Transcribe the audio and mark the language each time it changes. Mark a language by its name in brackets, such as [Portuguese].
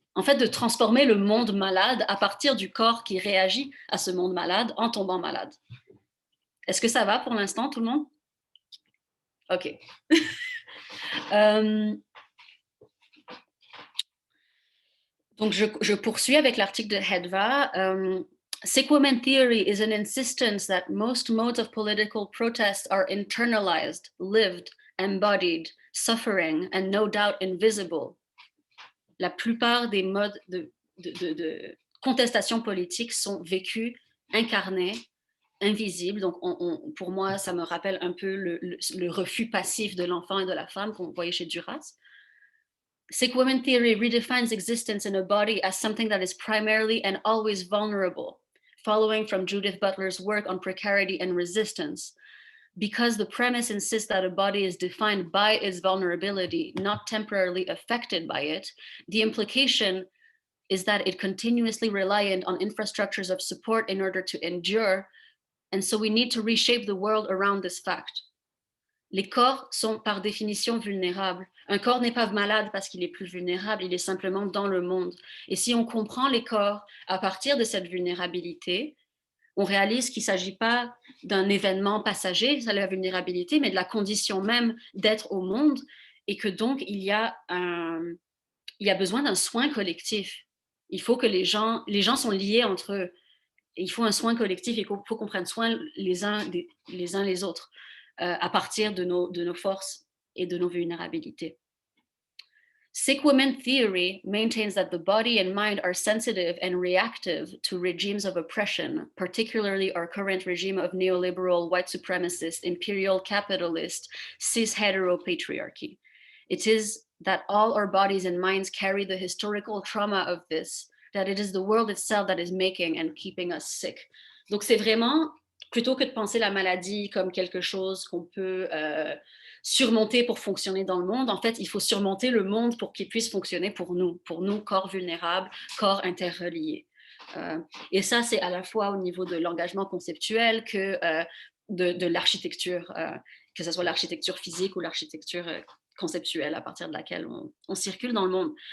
[French] En fait, de transformer le monde malade à partir du corps qui réagit à ce monde malade en tombant malade. Est-ce que ça va pour l'instant, tout le monde? OK. Donc, je poursuis avec l'article de Hedva. [English] Sick woman theory is an insistence that most modes of political protest are internalized, lived, embodied, suffering, and no doubt invisible. [French] La plupart des modes de contestation politique sont vécus, incarnés, invisibles. Donc, pour moi, ça me rappelle un peu le refus passif de l'enfant et de la femme qu'on voyait chez Duras. [English] Sick woman theory redefines existence in a body as something that is primarily and always vulnerable, following from Judith Butler's work on precarity and resistance. Because the premise insists that a body is defined by its vulnerability, not temporarily affected by it, the implication is that it continuously reliant on infrastructures of support in order to endure, and so we need to reshape the world around this fact. [French] Les corps sont par définition vulnérables. Un corps n'est pas malade parce qu'il est plus vulnérable, il est simplement dans le monde. Et si on comprend les corps à partir de cette vulnérabilité, on réalise qu'il ne s'agit pas d'un événement passager, ça la vulnérabilité, mais de la condition même d'être au monde, et que donc il y a besoin d'un soin collectif. Il faut que les gens sont liés entre eux. Et il faut un soin collectif, il faut qu'on prenne soin les uns les autres. À partir de nos forces et de nos vulnérabilités. [English] Sick woman theory maintains that the body and mind are sensitive and reactive to regimes of oppression, particularly our current regime of neoliberal, white supremacist, imperial capitalist, cis heteropatriarchy. It is that all our bodies and minds carry the historical trauma of this, that it is the world itself that is making and keeping us sick. [French] Donc c'est vraiment, plutôt que de penser la maladie comme quelque chose qu'on peut surmonter pour fonctionner dans le monde, en fait, il faut surmonter le monde pour qu'il puisse fonctionner pour nous, corps vulnérables, corps interreliés. Et ça, c'est à la fois au niveau de l'engagement conceptuel que de l'architecture, que ce soit l'architecture physique ou l'architecture conceptuelle à partir de laquelle on circule dans le monde.